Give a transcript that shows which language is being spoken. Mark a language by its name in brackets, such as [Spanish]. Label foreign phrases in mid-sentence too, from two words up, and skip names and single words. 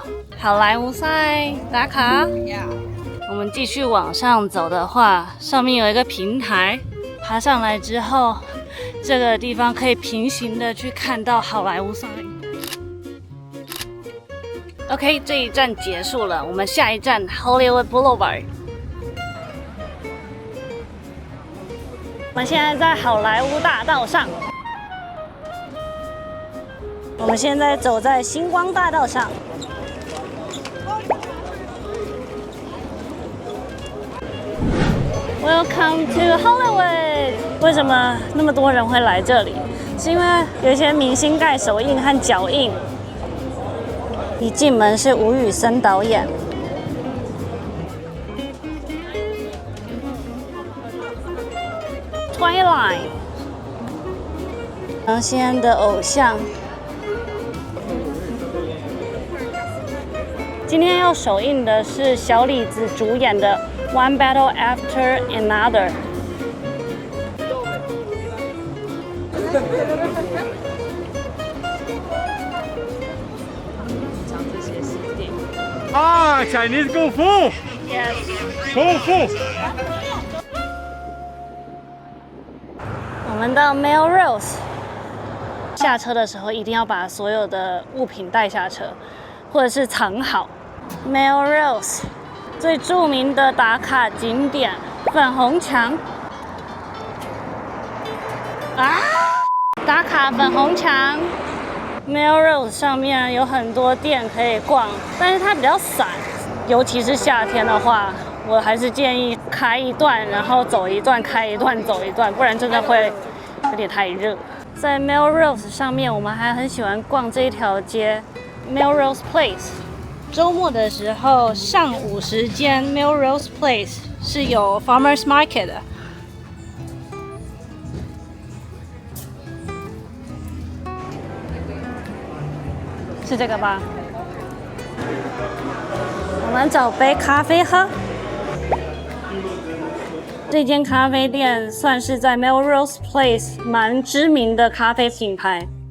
[Chinese] 好萊塢 sign 打卡。我們繼續往上走的話，上面有一個平台，爬上來之後，這個地方可以平行的去看到好萊塢 sign。OK， 這一站結束了，我們下一站 Hollywood Boulevard。我們現在在好萊塢大道上。我們現在走在星光大道上。 [English] Welcome to Hollywood。 [Chinese] 為什麼那麼多人會來這裡？是因為有一些明星蓋手印和腳印。一進門是吳宇森導演。Twilight， 唐西安的偶像。今天要首映的是小李子主演的《One Battle After Another》。 [English] Ah, Chinese Kung Fu. Yes. Kung Fu. [Chinese] 我們到 Melrose， 下車的時候一定要把所有的物品帶下車，或者是藏好。Melrose 最著名的打卡景點粉紅牆啊，打卡粉紅牆。Melrose 上面有很多店可以逛，但是它比較散，尤其是夏天的话，我還是建議開一段，然後走一段，開一段，走一段，不然真的會有點太熱。在 Melrose 上面，我們還很喜歡逛這一條街 Melrose Place。周末的時候，上午時間 Melrose Place 是有 [English] Farmers Market [Chinese] 的。是這個吧？我們找杯咖啡喝。這間咖啡店算是在 Melrose Place 蠻知名的咖啡品牌。